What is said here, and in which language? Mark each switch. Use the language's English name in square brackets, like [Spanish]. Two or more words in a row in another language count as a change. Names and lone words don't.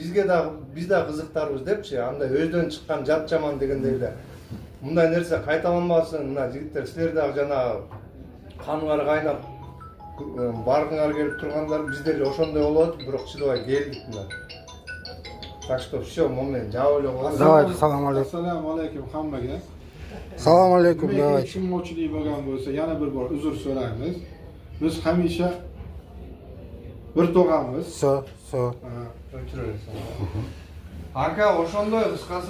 [Kyrgyz] Биз да кызыктарбыз депчи, андай өздөн чыккан жат жаман дегендей эле. Мындай нерсе кайталанбасын, мына жигиттер силер дагы жана каныңар кайнап баргыңар келип тургандар, биздер эле ошондой болот, бирок чыдабай келдик мына. [Russian] Так что всё, [Kyrgyz] момент жабып эле коебуз. Давайте, салам алейкум. [Uzbek] Assalomu alaykum hammaga. Salam aleykum. Nimaga tushunmovchilik bo'lgan bo'lsa, yana bir bor uzr so'raymiz. Biz hamisha bir to'g'amiz. So. Aka, [Kyrgyz] ошондой кыскасы